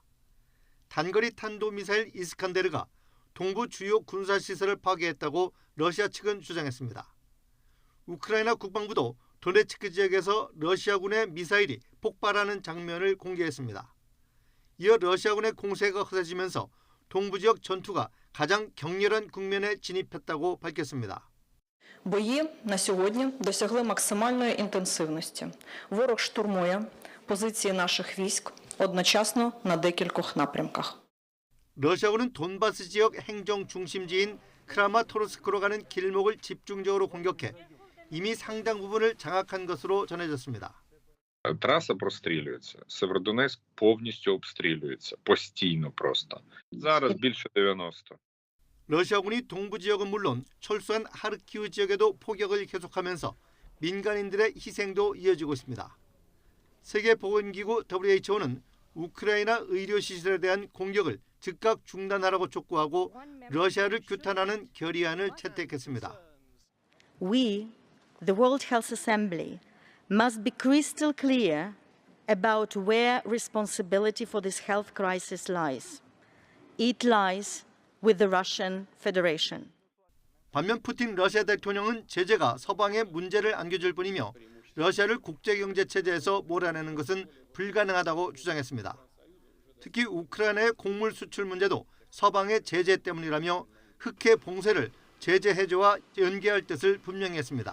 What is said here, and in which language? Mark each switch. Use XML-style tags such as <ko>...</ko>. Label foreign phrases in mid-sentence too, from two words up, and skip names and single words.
<ko>단거리 탄도미사일 이스칸데르가 동부 주요 군사시설을 파괴했다고 러시아 측은 주장했습니다. 우크라이나 국방부도 도네츠크 지역에서 러시아군의 미사일이 폭발하는 장면을 공개했습니다. 이어 러시아군의 공세가 허세지면서 동부 지역 전투가 가장 격렬한 국면에 진입했다고 밝혔습니다.</ko> <uk>Бої на сьогодні досягли максимальної інтенсивності. Ворог штурмує позиції наших військ одночасно на декількох напрямках.</uk> <ko>러시아군은 돈바스 지역 행정 중심지인 크라마토르스크로 가는 길목을 집중적으로 공격해 이미 상당 부분을 장악한 것으로 전해졌습니다.</ko> <uk>Траса прострілюється. Сєвєродонецьк повністю обстрілюється. Постійно просто. Зараз більше 90.</uk> <ko>러시아군이 동부 지역은 물론 철수한 하르키우 지역에도 포격을 계속하면서 민간인들의 희생도 이어지고 있습니다. 세계보건기구 WHO는 우크라이나 의료시설에 대한 공격을 즉각 중단하라고 촉구하고 러시아를 규탄하는 결의안을 채택했습니다.</ko> <en>We, the World Health Assembly, must be crystal clear about where responsibility for this health crisis lies. It lies with the Russian Federation.</en> <ko>반면 푸틴 러시아 대통령은 제재가 서방에 문제를 안겨줄 뿐이며 러시아를 국제경제체제에서 몰아내는 것은 불가능하다고 주장했습니다. 특히 우크라이나의 곡물 수출 문제도 서방의 제재 때문이라며 흑해 봉쇄를 제재 해제와 연계할 뜻을 분명히 했습니다.</ko>